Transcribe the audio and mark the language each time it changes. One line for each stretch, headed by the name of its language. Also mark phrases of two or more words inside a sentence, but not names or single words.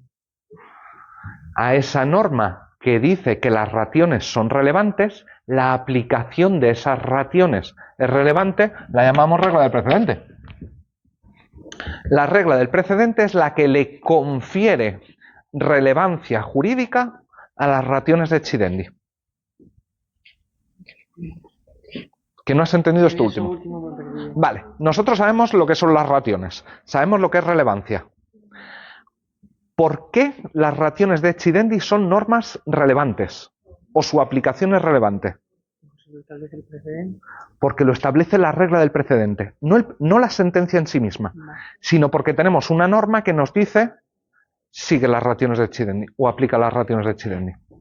Spanish: A esa norma que dice que las rationes son relevantes, la aplicación de esas rationes es relevante, la llamamos regla del precedente. La regla del precedente es la que le confiere relevancia jurídica a las
Latin: rationes decidendi.
Spanish: ¿Que no has entendido esto último? Vale, nosotros sabemos lo que son las rationes, sabemos lo que es relevancia. ¿Por qué las
Latin: rationes decidendi
Spanish: son normas relevantes? ¿O su aplicación es relevante? Porque lo establece la regla del precedente, no la sentencia en sí misma, sino porque tenemos una norma que nos dice sigue las
Latin: rationes de Chidendi
Spanish: o aplica las
Latin: rationes de Chidendi.